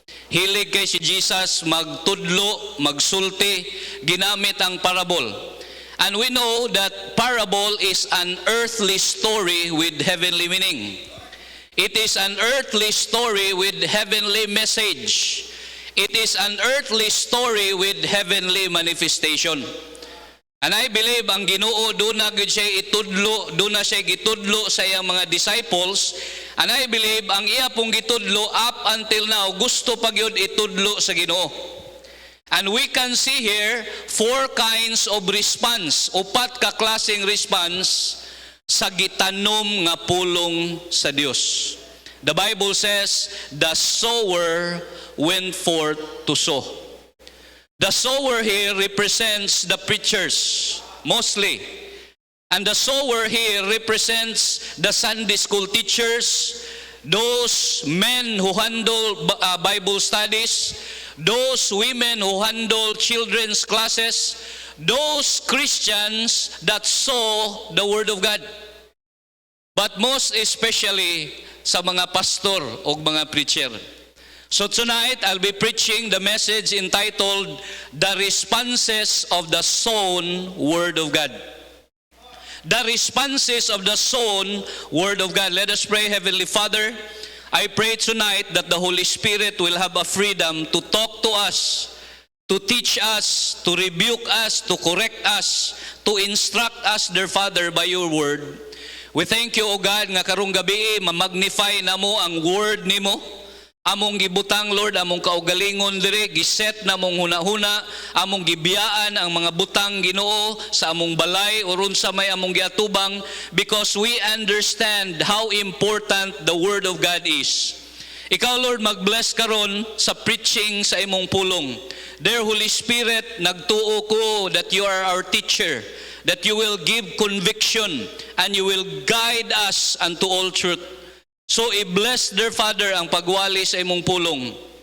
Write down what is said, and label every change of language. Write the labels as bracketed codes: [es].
[ceb] Hilig kay si Jesus magtudlo, magsulti, ginamit ang parable. [en] And we know that parable is an earthly story with heavenly meaning. It is an earthly story with heavenly message. It is an earthly story with heavenly manifestation. And I believe [ceb] ang Ginoo doon na siya itudlo, doon na siya gitudlo sa iyang mga disciples, [en] And I believe [ceb] ang iya pong gitudlo [en] up until now [ceb] gusto pa gyud itudlo sa Ginoo. [en] And we can see here 4 kinds of response, [ceb] upat ka klaseng response sa gitanom nga pulong sa Dios. [en] The Bible says, the sower went forth to sow. The sower here represents the preachers, mostly. And the sower here represents the Sunday school teachers, those men who handle Bible studies, those women who handle children's classes, those Christians that saw the Word of God. But most especially [ceb] sa mga pastor o mga preacher. [en] So tonight, I'll be preaching the message entitled, The Responses of the Sown Word of God. The responses of the sown Word of God. Let us pray. Heavenly Father, I pray tonight that the Holy Spirit will have a freedom to talk to us, to teach us, to rebuke us, to correct us, to instruct us, dear Father, by your Word. We thank you, O God, [ceb] nga karong gabi, ma-magnify na mo ang Word nimo. Among gibutang, Lord, among kaugalingon dire, giset na mong hunahuna, among gibiyaan ang mga butang Ginoo sa among balay o ron sa may among giatubang, [en] because we understand how important the Word of God is. [ceb] Ikaw, Lord, mag-bless karon sa preaching sa imong pulong. [en] Dear Holy Spirit, [ceb] nagtuo ko [en] that you are our teacher, that you will give conviction and you will guide us unto all truth. [ceb] So i-bless, dear Father, ang pagwali sa imong pulong.